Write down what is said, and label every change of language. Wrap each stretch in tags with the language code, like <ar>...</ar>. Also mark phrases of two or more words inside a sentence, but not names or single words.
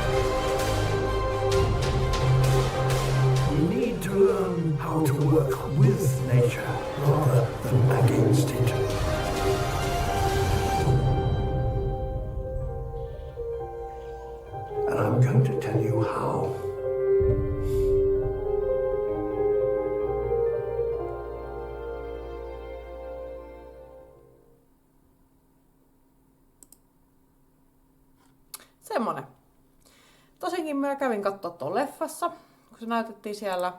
<en>We need to learn how to work with nature rather than against it. And I'm going to tell you how.</en> <fi>Semmonen. Tosinkin mä kävin kattoo tuon leffassa, kun se näytettiin siellä.</fi>